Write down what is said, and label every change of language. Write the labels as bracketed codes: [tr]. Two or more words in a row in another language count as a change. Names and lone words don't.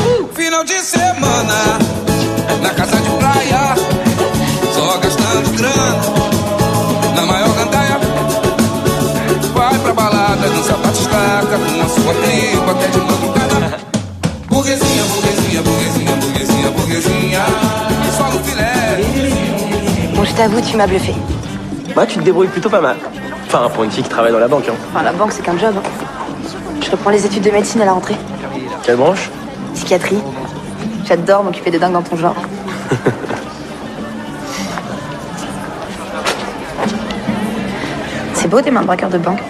[pt] Final de semana, na casa de praia, só gastando grana, na maior gandaia. Vai pra balada, dança batistaca, com a sua tripa até de madrugada. Burguesinha, burguesinha, burguesinha, burguesinha, burguesinha, só no filé. [fr] Bon, je t'avoue, tu m'as bluffé. Bah, tu te débrouilles plutôt pas mal. Enfin, pour une fille qui travaille dans la banque, hein. Enfin, la banque, c'est qu'un job. Hein. Je reprends les études de médecine à la rentrée. Quelle branche? Psychiatrie. J'adore m'occuper des dingues dans ton genre. C'est beau, tes mains de braqueur de banque.